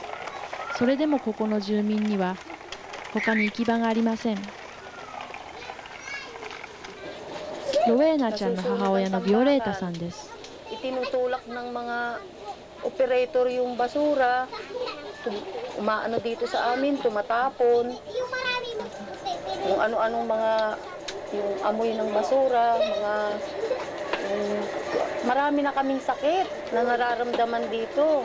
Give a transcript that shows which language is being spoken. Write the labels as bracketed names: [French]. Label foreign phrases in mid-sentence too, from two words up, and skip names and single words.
[Japanese] それでもここの住民には他に行き場がありません。ロウェーナちゃんの母親のビオレータさんです。 [Filipino] Itinutulak ng mga operator yung basura, umaano dito sa amin, tumatapon, kung ano-anong mga, yung amoy ng basura, marami na kaming sakit na nararamdaman dito.